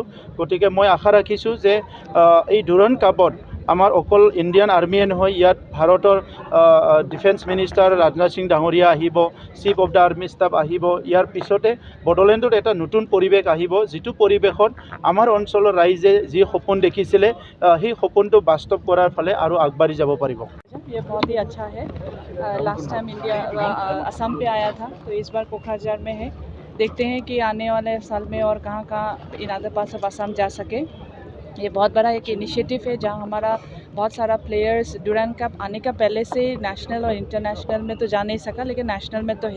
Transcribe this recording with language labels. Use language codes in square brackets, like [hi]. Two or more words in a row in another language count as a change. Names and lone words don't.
[as] গতিকে মই আশা ৰাখিছোঁ যে এই ডুৰাণ্ড কাপত আমাৰ অকল ইণ্ডিয়ান আৰ্মিয়ে নহয়, ইয়াত ভাৰতৰ ডিফেন্স মিনিষ্টাৰ ৰাজনাথ সিং ডাঙৰীয়া আহিব, চিফ অফ দ্য আৰ্মি ষ্টাফ আহিব। ইয়াৰ পিছতে বড়োলেণ্ডত এটা নতুন পৰিৱেশ আহিব, যিটো পৰিৱেশত আমাৰ অঞ্চলৰ ৰাইজে যি সপোন দেখিছিলে সেই সপোনটো বাস্তৱ কৰাৰ ফালে আৰু আগবাঢ়ি যাব পাৰিব। [hi] ये बहुत ही अच्छा है। [en] last time [hi] इंडिया असम पे आया था, तो इस बार कोकराझार में है। देखते हैं कि आने वाले साल में और कहाँ कहाँ [en] in other parts of Assam [hi] जा सके। ये बहुत बड़ा एक इनिशिएटिव है जहाँ हमारा बहुत सारा प्लेयर्स डुरांड कप आने का पहले से नेशनल और इंटरनेशनल में तो जा नहीं सका, लेकिन नेशनल में तो है।